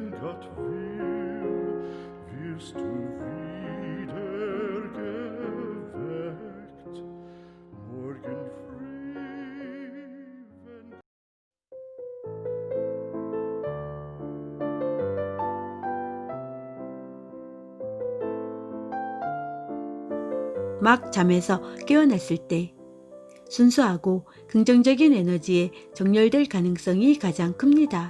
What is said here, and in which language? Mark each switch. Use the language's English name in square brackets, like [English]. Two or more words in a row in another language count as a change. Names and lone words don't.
[German] Gott will, wirst du wieder geweckt, morgen früh, wenn [Korean] 막 잠에서 깨어났을 때 순수하고 긍정적인 에너지에 정렬될 가능성이 가장 큽니다.